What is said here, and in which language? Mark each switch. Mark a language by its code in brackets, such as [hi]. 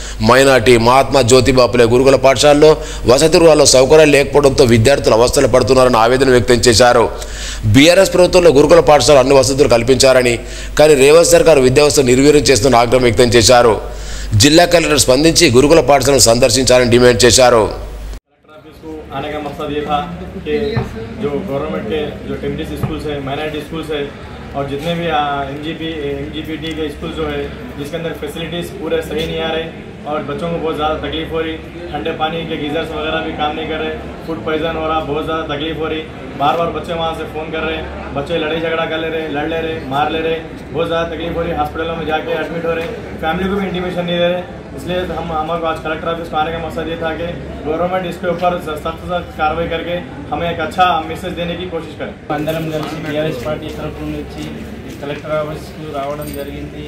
[te] Minority Mahatma Jyotiba Phule గురుకుల పాఠశాలలో వసతి గృహాల్లో సౌకర్యాలు లేకపోవడంతో విద్యార్థులు అవస్థలు పడుతున్నారని ఆవేదన వ్యక్తం చేశారు. బీఆర్ఎస్ ప్రభుత్వంలో గురుకుల పాఠశాల అన్ని వసతులు కల్పించారని, కానీ రేవంత్ సర్కార్ విద్యావ్యవస్థ నిర్వీర్యం చేస్తున్న ఆగ్రహం వ్యక్తం చేశారు. జిల్లా కలెక్టర్ స్పందించి గురుకుల పాఠశాలను సందర్శించాలని డిమాండ్ చేశారు. [hi] आने का मकसद ये था कि जो गवर्नमेंट के जो टेम्परेरी स्कूल्स है, माइनॉरिटी स्कूल्स है और जितने भी एमजीपीटी के स्कूल जो है जिसके अंदर फैसिलिटीज़ पूरे सही नहीं आ रहे और बच्चों को बहुत ज़्यादा तकलीफ हो रही, ठंडे पानी के गीज़र्स वगैरह भी काम नहीं कर रहे, फूड पॉइजन हो रहा, बहुत ज़्यादा तकलीफ हो रही, बार बार बच्चे वहाँ से फ़ोन कर रहे हैं, बच्चे लड़ाई झगड़ा कर ले रहे, लड़ ले रहे, मार ले रहे, बहुत ज़्यादा तकलीफ हो रही, हॉस्पिटलों में जाके एडमिट हो रहे, फैमिली को भी इंटीमेशन नहीं दे रहे। इसलिए हमारे को आज कलेक्टर ऑफिस को आने का मकसद ये था कि गवर्नमेंट इसके ऊपर सख्त कार्रवाई करके हमें एक अच्छा मैसेज देने की कोशिश करें. [te] అందరం కలిసి బీఆర్ఎస్ పార్టీ తరఫు నుంచి కలెక్టర్ ఆఫీస్కు రావడం జరిగింది.